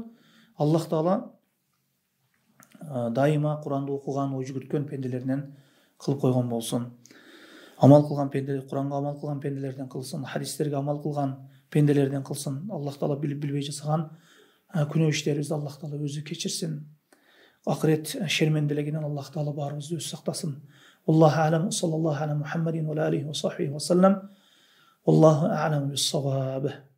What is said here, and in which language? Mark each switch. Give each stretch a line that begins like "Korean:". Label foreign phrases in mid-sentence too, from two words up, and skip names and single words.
Kyrgyz: Аллах Таала дайыма Куранды окуган, ой жүгүрткөн пенделеринен кылып койгон болсун. Амал кылган пенделер, Куранга амал кылган пенделерден кылсын, хадистерге амал кылган пенделерден кылсын. Аллах Таала билип билбей жасаган күнөө иштерибизди Аллах Таала өзү кечирсин. Акырет шерменделигинен Аллах Таала баарыбызды өзү сактасын.
Arabic: الله أعلم صلى الله على محمد وعليه وصحبه وسلم. والله أعلم بالصواب.